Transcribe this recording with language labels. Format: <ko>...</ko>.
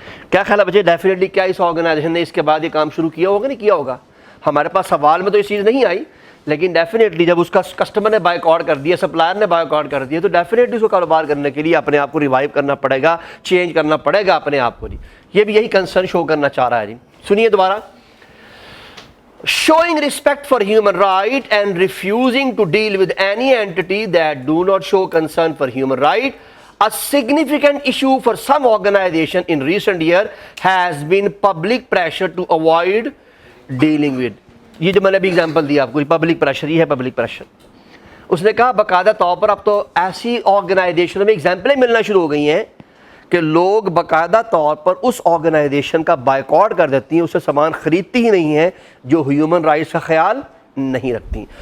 <ur>کیا خیال ہے بچے؟ ڈیفینیٹلی کیا اس آرگنائزیشن نے اس کے بعد یہ کام شروع کیا ہوگا؟ نہیں کیا ہوگا. ہمارے پاس سوال میں تو یہ چیز نہیں آئی, لیکن ڈیفینیٹلی جب اس کا کسٹمر نے بائیک آؤٹ کر دیا, سپلائر نے بائیک آؤٹ کر دیا, تو ڈیفینیٹلی اس کو کاروبار کرنے کے لیے اپنے آپ کو ریوائیو کرنا پڑے گا, چینج کرنا پڑے گا اپنے آپ کو. جی یہ بھی یہی کنسرن شو کرنا چاہ رہا ہے. جی سنیے دوبارہ.</ur> <en>showing respect for human right and refusing to deal with any entity that do not show concern for human right. A significant issue for some organization in recent year has been public pressure to avoid dealing with.</en> <ur>یہ جو میں نے ابھی example دیا آپ کو, public pressure, یہ ہے پبلک پریشر. اس نے کہا باقاعدہ طور پر اب تو ایسی آرگنائزیشنوں میں ایگزامپلیں ملنا شروع ہو گئی ہیں کہ لوگ باقاعدہ طور پر اس آرگنائزیشن کا بائیکاٹ کر دیتی ہیں, اس سے سامان خریدتی ہی نہیں ہیں جو ہیومن رائٹس کا خیال نہیں رکھتی.</ur>